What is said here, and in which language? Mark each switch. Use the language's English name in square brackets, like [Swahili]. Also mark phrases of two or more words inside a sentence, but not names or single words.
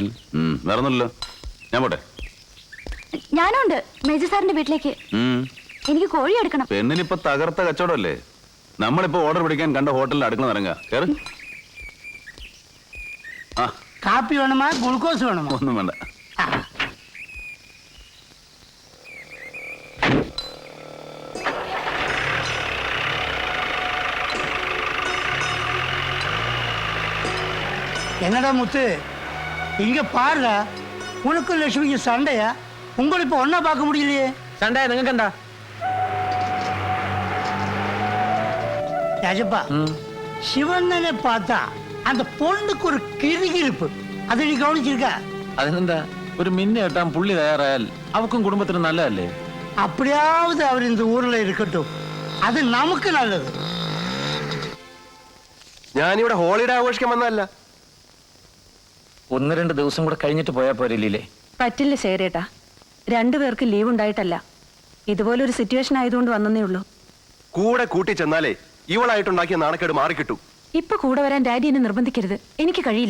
[Malayalam] വേറൊന്നുമില്ലല്ലോ, ഞാൻ പോട്ടെ. ഞാനുണ്ട് മേജർ സാറിന്റെ വീട്ടിലേക്ക്. എനിക്ക് കോഴി എടുക്കണം. പെണ്ണിനിപ്പോ തകർത്ത കച്ചവടമല്ലേ. നമ്മളിപ്പോ ഓർഡർ പിടിക്കാൻ കണ്ട ഹോട്ടലിൽ അടുക്കള ഇറങ്ങുക. കേറ്. കാപ്പി വേണമാ ഗ്ലൂക്കോസ് വേണമോ? ഒന്നും വേണ്ട. [Tamil] என்னடா முத்து, இங்க பாருடா, உனக்கும் லட்சுமிக்கு சண்டையா? உங்களை இப்ப ஒன்னா பார்க்க முடியலையே. சண்டையா? [Malayalam] നിങ്ങൾക്ക് എന്താ? [Tamil] രാജപ്പാ, ശിവണ്ണനെ பார்த்தா அந்த பொண்ணுக்கு ஒரு கிறுகிறுப்பு. அதை நீ கவனிச்சிருக்க? [Malayalam] അതിനെന്താ, ഒരു മിന്നു കെട്ടാൻ പുള്ളി തയ്യാറായാൽ അവക്കും കുടുംബത്തിനും നല്ലതല്ലേ? [Tamil] அப்படியாவது அவர் இந்த ஊர்ல இருக்கட்டும், அது நமக்கு நல்லது. [Malayalam] ഞാനിവിടെ ഹോളിഡേ ആഘോഷിക്കാൻ വന്നതല്ല. 1-2 ദിവസം കൂടെ കഴിഞ്ഞിട്ട് പോയാ പോരല്ലേ? പറ്റില്ല ശേഖരേട്ടാ, രണ്ടുപേർക്ക് ലീവ് ഉണ്ടായിട്ടല്ല, ഇതുപോലൊരു സിറ്റുവേഷൻ ആയതുകൊണ്ട് വന്നേ ഉള്ളൂ. കൂടെ കൂട്ടി ചെന്നാലേ ഇവളായിട്ടുണ്ടാക്കിയ നാണക്കേട് മാറിക്കിട്ടും. ഇപ്പൊ കൂടെ വരാൻ ഡാഡി എന്നെ നിർബന്ധിക്കരുത്, എനിക്ക് കഴിയില്ല.